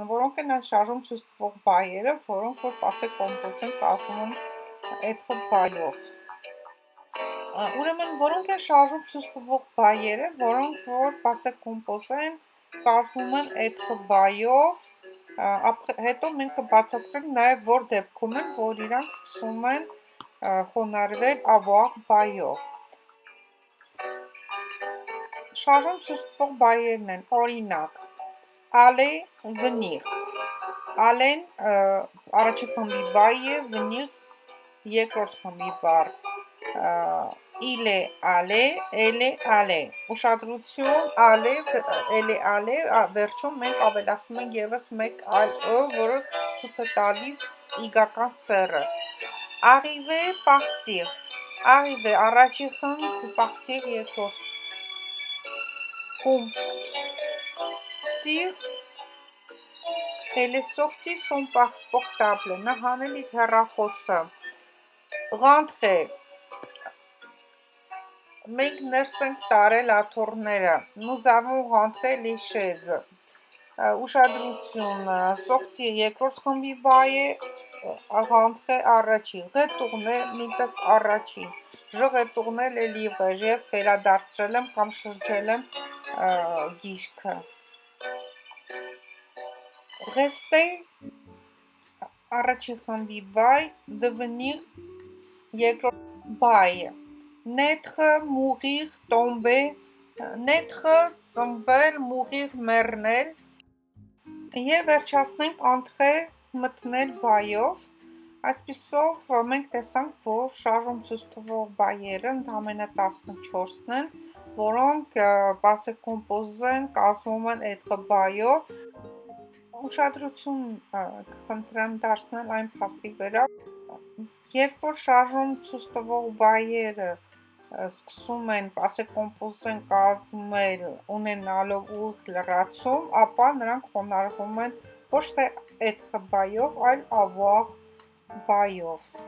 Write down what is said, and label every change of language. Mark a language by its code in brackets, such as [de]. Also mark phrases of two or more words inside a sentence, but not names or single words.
[hy] որոնք են այս շարժում ցույց տվող բայերը, որոնք որ [fr] passé composé [hy] կազմում են այդ բայով։ Ուրեմն, որոնք են շարժում ցույց տվող բայերը, որոնք որ [fr] passé composé [hy] կազմում են այդ բայով, հետո մենք կբացատրենք նաև որ դեպքում են, որ իրանք սկսում են խոնարհվել avoir բայով։ Շարժում ցույց տվող բայերն են, օրինակ, [fr] aller, venir։ [hy] Aller-ն առաջին խմբի բայ է, venir երկրորդ խմբի բառ։ [fr] Il est allé, elle est allée։ [hy] Ուշադրություն, aller, [fr] elle est allée, [hy] վերջում մենք ավելացնում ենք ևս մեկ այլ որը ցույց է տալիս իգական սեռը։ [fr] Arriver, partir։ [hy] Arriver առաջին խումբ, [fr] partir երկրորդ։ Partir, elle est sortie son portable, [hy] նա հանել իր հեռախոսը։ Rentrer, մենք ներս ենք տարել աթոռները, [fr] nous avons rentré les chaises։ [hy] Ուշադրություն, sortir երկրորդ խմբի բայ է, rentrer առաջին, retourner նույնպես առաջին, [fr] je retourne les livres, [hy] ես վերադարձրել եմ կամ շրջել եմ գիրքը։ Rester առաջին խմբի բայ, devenir երկրորդ բայը։ [fr] Naître, mourir, tomber, naître [hy] ծնվել, mourir մեռնել եւ վերջացնենք entrer մտնել բայով։ Այսպիսով մենք տեսանք, որ շարժում ցույց տվող բայերը ընդամենը 14-ն են, որոնք [fr] passé composé [hy] կազմում են այդ բայով։ Ուշադրություն կխնդրեմ դարձնել այն փաստի վրա, երբ որ շարժում ցույց տվող բայերը սկսում են [fr] passé composé [hy] կազմել ունենալով ուղիղ լրացում, ապա նրանք խոնարհվում են ոչ թե être բայով, այլ avoir բայով։